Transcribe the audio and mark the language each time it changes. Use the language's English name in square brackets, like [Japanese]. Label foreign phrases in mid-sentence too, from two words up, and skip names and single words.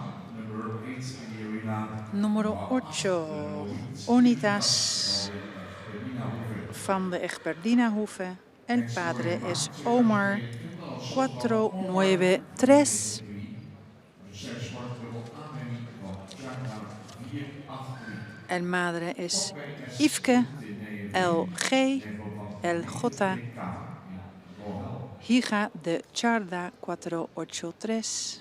[Dutch] Nummer 8 in de arena. [Spanish] Número 8. Unitas van de Egberdina Hoeve. El padre es Omar 493. El madre es Yveske LG LJ Hija de Charda 483.